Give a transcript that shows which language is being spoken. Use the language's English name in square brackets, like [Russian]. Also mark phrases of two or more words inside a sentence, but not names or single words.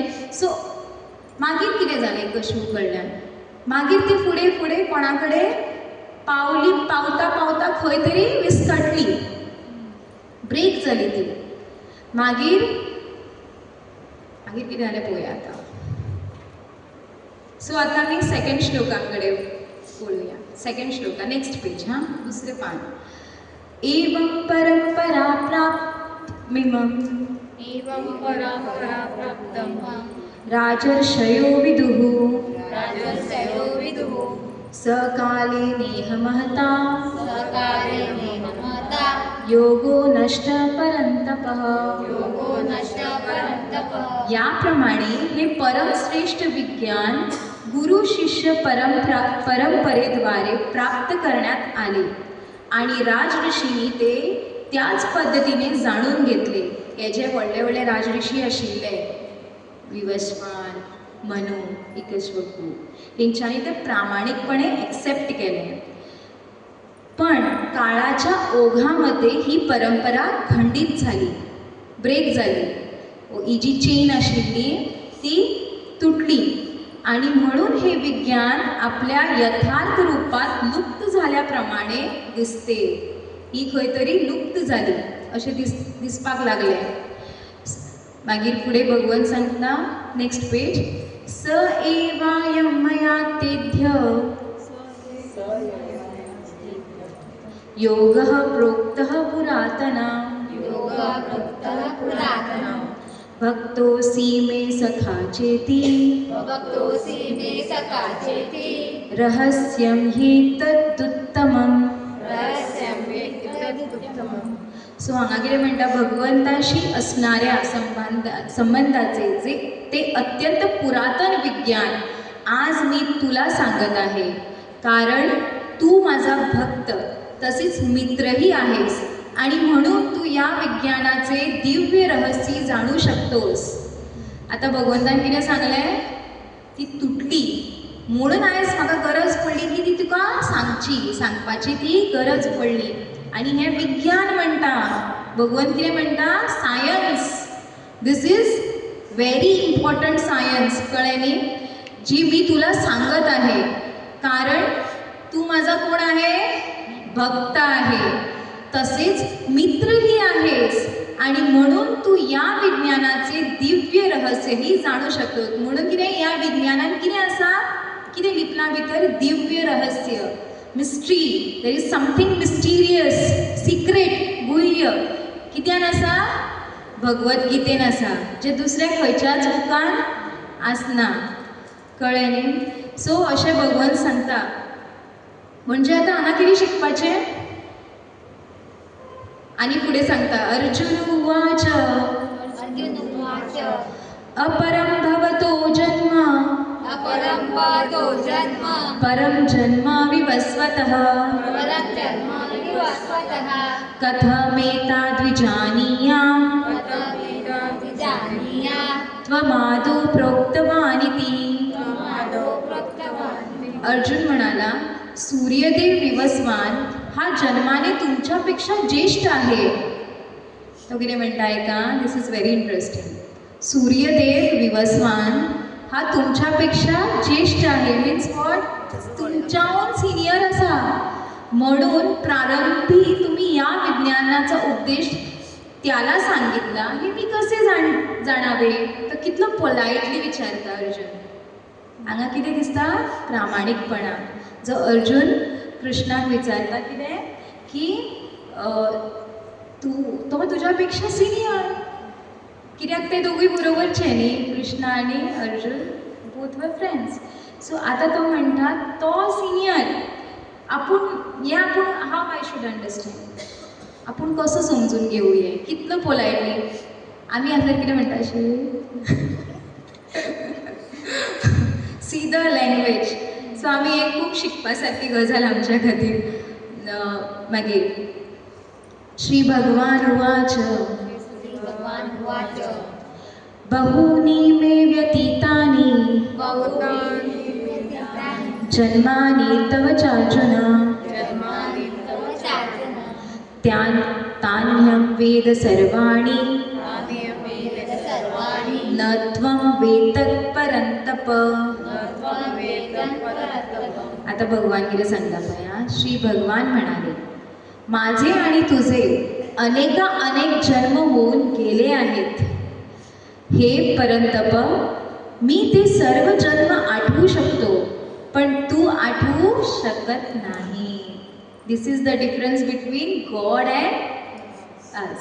[Konkani] सो मागीर कितें जालें इकश्वक कडल्यान? मागीर ती फुडें फुडें कोणा कडेन पावली. पावता पावता खंय तरी विस्कटली, ब्रेक जाली ती. मागीर कितें जालें पळोवया आतां. [Marathi] सो आता मी सेकंड श्लोकांकडे बोलूया. सेकंड श्लोका, [English] next page, [Marathi] हां, दुसरे पान. [Sanskrit] एवं परंपरा प्राप्तमिमं एवं परंपरा प्राप्तं राजर्षयो विदुः राजर्षयो विदुः सकाले नेह महता सकाले महता योगो नष्ट परंतपः. योगो नष्ट परंतप. [Marathi] याप्रमाणे हे परमश्रेष्ठ विज्ञान गुरु शिष्य परंपरेद्वारे प्राप्त करण्यात आले आणि राजऋषींनी ते त्याच पद्धतीने जाणून घेतले. [Konkani] हे जे व्हडले व्हडले राजऋषी आशिल्ले, विवस्वान, मनु, [Marathi] इक्ष्वाकू, तेंच्यांनी ते प्रामाणिकपणे एक्सेप्ट केले. पण काळाच्या ओघामध्ये ही परंपरा खंडित झाली, ब्रेक झाली. ही जी चेन आशिल्ली ती तुटली आणि म्हणून हे विज्ञान आपल्या यथार्थ रूपात लुप्त झाल्याप्रमाणे दिसते. [Konkani] ही खंय तरी लुप्त जाली अशें दिसपाक लागले. मागीर फुडें भगवंत सांगता, [English] next page. [Sanskrit] स एवायं मया तेभ्य योगः प्रोक्तः पुरातनः योगः प्रोक्तः पुरातनः भक्तोऽसि मे सखा चेति भक्तोऽसि मे सखा चेति रहस्यं ह्येतदुत्तमम्. रहस्यं वेत्तदुत्तमम्. [Konkani] सो हांगा कितें म्हणटा, [Marathi] भगवंताशी असणाऱ्या संबंधाचे जे ते अत्यंत पुरातन विज्ञान आज मी तुला सांगत आहे, कारण तू माझा भक्त तसेच मित्रही आहेस आणि म्हणून तू या विज्ञानाचे दिव्य रहस्य जाणू शकतोस. [Konkani] आता भगवंतान कितें सांगलें, ती तुटली म्हणून आयज म्हाका गरज पडली की ती तुका सांगपाची ती गरज पडली. आणि हे विज्ञान म्हणटा, भगवंत कितें म्हणटा, सायन्स. [English] this is very important science, [Konkani] कळ्ळें न्ही, [Marathi] जी मी तुला सांगत आहे. कारण तू माझा कोण आहे, भक्त आहे, तसेच मित्रही आहेस आणि म्हणून तू या विज्ञानाचे दिव्य रहस्यही जाणू शकतो. [Konkani] म्हणून कितें या विज्ञानान कितें आसा, कितें लिपला भितर, दिव्य रहस्य, मिस्ट्री. [English] there is something mysterious, secret, [Konkani] गुह्य कित्यान आसा, भगवद्गीतेन आसा, जे दुसऱ्या खंयच्याच बुकान आसना. कळ्ळें न्ही. सो अशें भगवंत सांगता. म्हणजे आता हांगा कितें शिकपाचें. [Marathi] आणि पुढे सांगता, [Sanskrit] अर्जुन उवाच अर्जुन उवाच अपरं भवतो जन्म अपरं भवतो जन्म परं जन्म विवस्वतः परं जन्म विवस्वतः कथमेताद्विजानीयाम् जानीयात् त्वमादौ प्रोक्तवानिति. त्वमादौ प्रोक्तवान्. [Marathi] अर्जुन म्हणाला, सूर्यदेव विवस्वान हा जन्माने तुमच्यापेक्षा ज्येष्ठ आहे. [Konkani] तो कितें म्हणटा ऐका, [English] this is very interesting. [Marathi] सूर्यदेव विवस्वान हा तुमच्यापेक्षा ज्येष्ठ आहे. [English] means what, [Konkani] तुमच्याहून सिनियर आसा. [Marathi] म्हणून प्रारंभी तुम्ही या विज्ञानाचा उपदेश त्याला सांगितला, हे मी कसे जाणावे. [Konkani] तर कितलो पोलायटली विचारता अर्जुन. हांगा कितें दिसता, प्रामाणिकपणा. जो अर्जुन कृष्णाक विचारता कितें की तो तुज्यापेक्षा सिनियर. कित्याक ते दोगूय बरोबरचे न्ही, कृष्णा आनी अर्जुन, [English] both were friends. [Konkani] सो आतां तो म्हणटा तो सिनियर. आपूण [English] how I should understand, [Konkani] आपूण कसो समजून घेवया, कितलो पोलायटली. आमी आसल्यार कितें म्हणटा आशिल्ली, [English] see the language. [Konkani] सो आमी एक खूब शिकपा सारकी गजाल आमच्या खातीर. [Sanskrit] मागीर श्री भगवान उवाच भगवान् उवाच बहूनि मे व्यतीतानि बहुतानि जन्मानि तव चार्जुन जन्मानि तव चार्जुन तान्यं वेद सर्वाणि तान्यं वेद सर्वाणि न त्वं वेत्तत् परन्तप. त्वं वेदं परन्तप. [Konkani] आता भगवान कितें सांगता पळया. [Marathi] श्री भगवान म्हणाले, माझे आणि तुझे अनेक जन्म होऊन गेले आहेत. हे परंतप, मी ते सर्व जन्म आठवू शकतो, पण तू आठवू शकत नाही. [English] this is the difference between God and us.